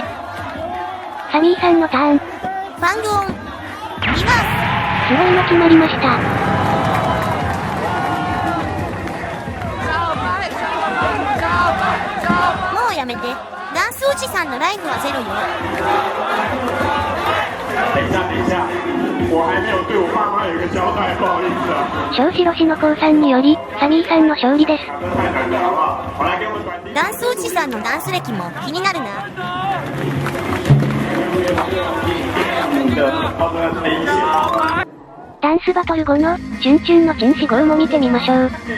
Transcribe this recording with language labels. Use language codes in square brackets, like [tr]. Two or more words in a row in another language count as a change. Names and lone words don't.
[ja] サミーさんのターン。ファングオン。リバース。すごいの決まりました。もうやめて。ダンスおじさんのライフはゼロよ。 [zh] 等一下，我还没有对我爸妈有一个交代，不好意思啊。 [ja] 小白氏の降参により、サミーさんの勝利です。ダンスおじさんのダンス歴も気になるな。ダンスバトル後の、チュンチュンのチンシゴーも見てみましょう。